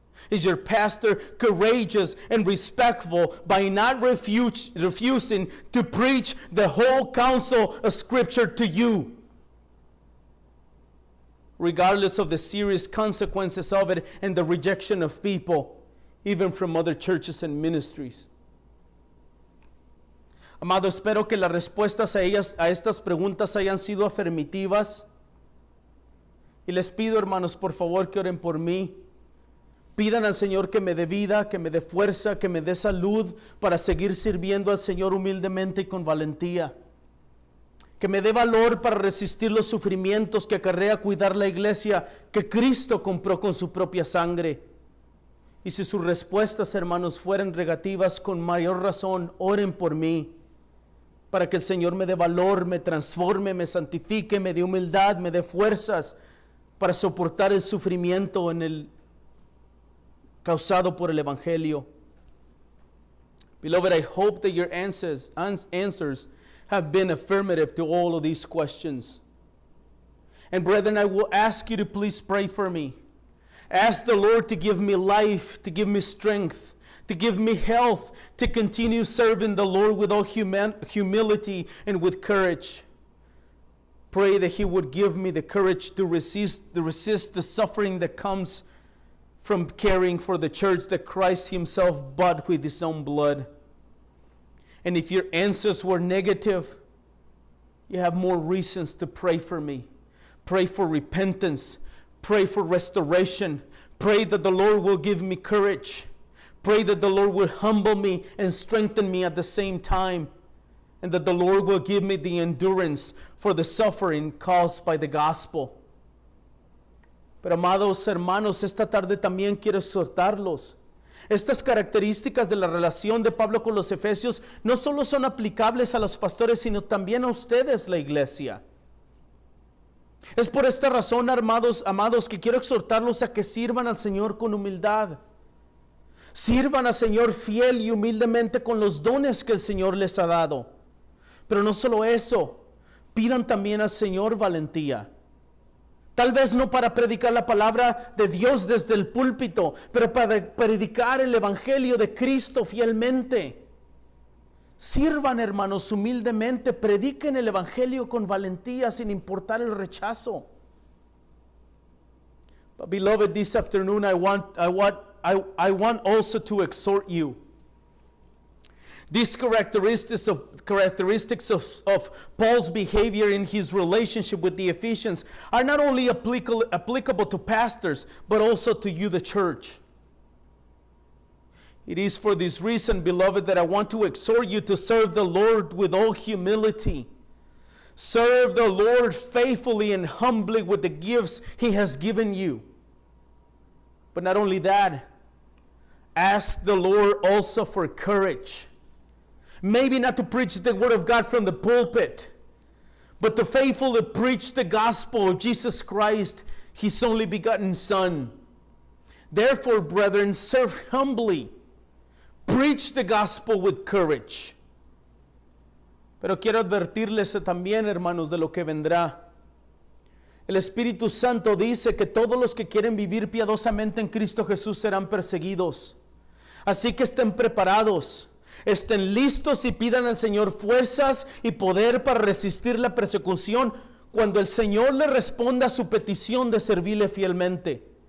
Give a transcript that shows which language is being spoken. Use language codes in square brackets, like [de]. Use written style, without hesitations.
[en] Is your pastor courageous and respectful by not refusing to preach the whole counsel of Scripture to you, regardless of the serious consequences of it and the rejection of people, even from other churches and ministries? [es] Amado, espero que las respuestas a estas preguntas hayan sido afirmativas. Y les pido, hermanos, por favor, que oren por mí. Pidan al Señor que me dé vida, que me dé fuerza, que me dé salud para seguir sirviendo al Señor humildemente y con valentía. Que me dé valor para resistir los sufrimientos que acarrea cuidar la iglesia que Cristo compró con su propia sangre. Y si sus respuestas, hermanos, fueran negativas, con mayor razón, oren por mí, para que el Señor me dé valor, me transforme, me santifique, me dé humildad, me dé fuerzas para soportar el sufrimiento causado por el Evangelio. [en] Beloved, I hope that your answers have been affirmative to all of these questions. And brethren, I will ask you to please pray for me. Ask the Lord to give me life, to give me strength, to give me health, to continue serving the Lord with all humility and with courage. Pray that He would give me the courage to resist the suffering that comes from caring for the church that Christ Himself bought with His own blood. And if your answers were negative, you have more reasons to pray for me. Pray for repentance. Pray for restoration. Pray that the Lord will give me courage. Pray that the Lord will humble me and strengthen me at the same time. And that the Lord will give me the endurance for the suffering caused by the gospel. [es] Pero amados hermanos, esta tarde también quiero exhortarlos. Estas características de la relación de Pablo con los Efesios no solo son aplicables a los pastores, sino también a ustedes, la iglesia. Es por esta razón, amados, que quiero exhortarlos a que sirvan al Señor con humildad. Sirvan al Señor fiel y humildemente con los dones que el Señor les ha dado. Pero no solo eso, pidan también al Señor valentía. Tal vez no para predicar la palabra de Dios desde el púlpito, pero para predicar el Evangelio de Cristo fielmente. Sirvan, hermanos, humildemente, prediquen el Evangelio con valentía sin importar el rechazo. [en] But beloved, this afternoon I want also to exhort you. These characteristics of Paul's behavior in his relationship with the Ephesians are not only applicable to pastors, but also to you, the church. It is for this reason, beloved, that I want to exhort you to serve the Lord with all humility. Serve the Lord faithfully and humbly with the gifts He has given you. But not only that, ask the Lord also for courage. Maybe not to preach the word of God from the pulpit, but to faithfully preach the gospel of Jesus Christ, His only begotten Son. Therefore, brethren, serve humbly. Preach the gospel with courage. [es] Pero quiero advertirles también, hermanos, de lo que vendrá. El Espíritu Santo dice que todos los que quieren vivir piadosamente en Cristo Jesús serán perseguidos. Así que estén preparados, estén listos y pidan al Señor fuerzas y poder para resistir la persecución cuando el Señor le responda a su petición de servirle fielmente.